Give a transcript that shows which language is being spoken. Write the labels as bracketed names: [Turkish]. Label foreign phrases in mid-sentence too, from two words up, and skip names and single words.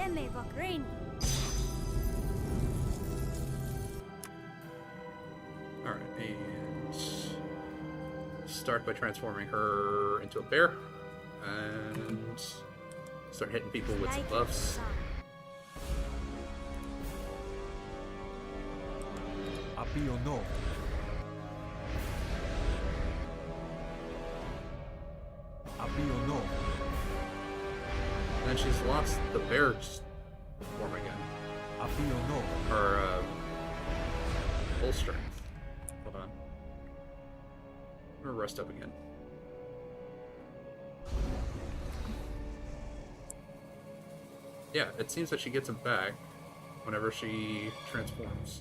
[English] Alright, and... start by transforming her into a bear. And... start hitting people with some buffs. Apio no. Apio no. And she's lost the bear form again. Apio no. Her full strength. Hold on. I'm gonna rest up again. Yeah, it seems that she gets him back whenever she transforms.